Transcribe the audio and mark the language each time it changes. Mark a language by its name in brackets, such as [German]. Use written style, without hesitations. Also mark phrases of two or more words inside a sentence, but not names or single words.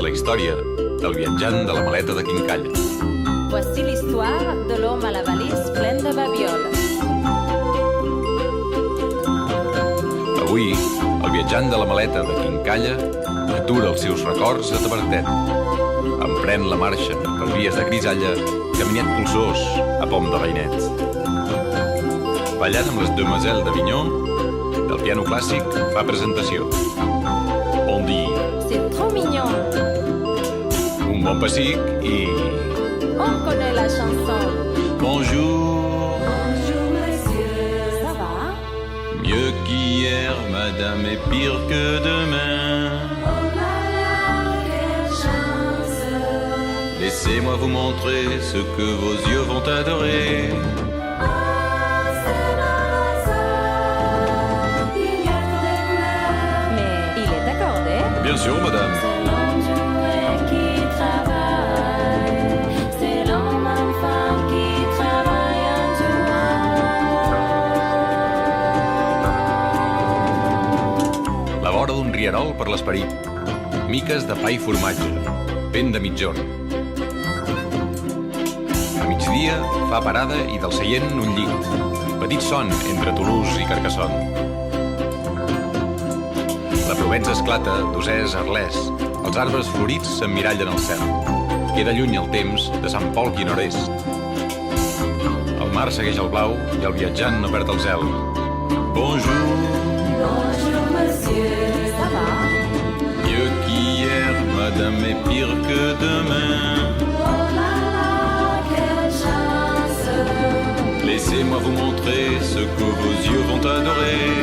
[Catalan] història del viatjant de la maleta de quincalla. [French] Voici l'histoire de l'homme à la valise pleine de babioles. [Catalan] Avui, el viatjant de la maleta de quincalla atura els seus records a Tavertet. Emprèn la marxa per vies de grisalla, caminet polsós a pom de rainet. Ballant amb les demoiselles d'Avignon, del piano clàssic fa presentació. [French] On dit C'est trop mignon. [Catalan] un bon pessic i... [French] On connaît la chanson. Bonjour, Bonjour monsieur. Ça va? mieux qu'hier, madame, et pire que demain. Oh là là, quelle chance. Laissez-moi vous montrer ce que vos yeux vont adorer. Mais il est accordé. Bien sûr, madame. C'est l'homme jouet qui travaille. C'est l'homme enfant qui travaille en jouant. [Catalan] La vora d'un rierol per l'esperit. Miques de pa i formatge. Vent de mitjorn. A migdia fa parada i del seient un llit. Petit son entre Toulouse i Carcassonne. La Provença esclata d'osers arlès. Els arbres florits s'emmirallen al cel. Queda lluny el temps de Sant Pol qui nord-est. El mar segueix el blau i el viatjant no perd el zel. [French] Bonjour, Bonjour monsieur. Ça va? mieux qu'hier, madame, et pire que demain. Oh là là, quelle chance. Laissez-moi vous montrer ce que vos yeux vont adorer.